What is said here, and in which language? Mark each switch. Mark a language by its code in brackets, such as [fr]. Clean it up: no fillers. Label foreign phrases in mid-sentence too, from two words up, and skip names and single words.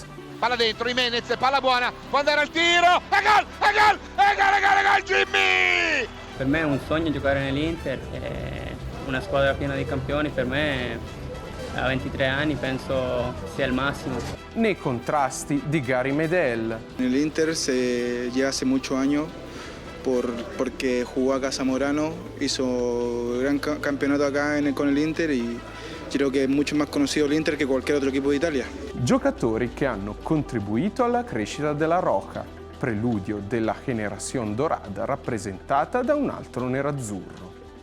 [it] Palla dentro, Jiménez, palla buona, può andare al tiro, e gol, Jimmy! Per me è un sogno giocare nell'Inter, una squadra piena di campioni, per me a 23 anni penso sia il massimo. Nei contrasti di Gary Medel. [es] Nell'Inter se llega hace muchos años porque jugó acá Zamorano, hizo gran campeonato acá con el Inter y creo que es mucho más conocido el Inter que cualquier otro equipo d'Italia. [it] Giocatori che hanno contribuito alla crescita della Roca, preludio della Generación Dorada rappresentata da un altro nerazzurro.